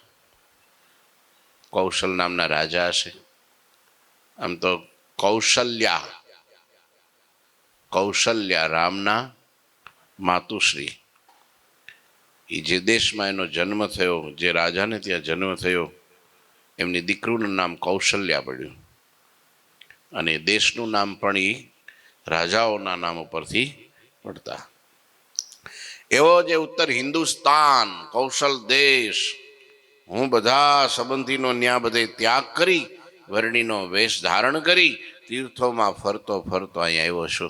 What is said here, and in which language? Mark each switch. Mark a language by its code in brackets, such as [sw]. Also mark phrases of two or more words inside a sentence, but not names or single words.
[gu] કૌશલ નામના રાજા હશે। આમ તો કૌશલ્યા, કૌશલ્યા રામના માતુશ્રી। એ જે દેશ માં એનો જન્મ થયો, જે રાજા ને ત્યાં જન્મ થયો, એમની દીકરીનું નામ કૌશલ્યા પડ્યું। અને દેશનું નામ પણ એ રાજાઓના નામ ઉપરથી પડતા. એવો જે ઉત્તર હિન્દુસ્તાન, કૌશલ દેશ, હું બધા સંબંધીનો ન્યા બધે ત્યાગ કરી વર્ણીનો વેશ ધારણ કરી તીર્થોમાં ફરતો ફરતો અહીં આવ્યો છું.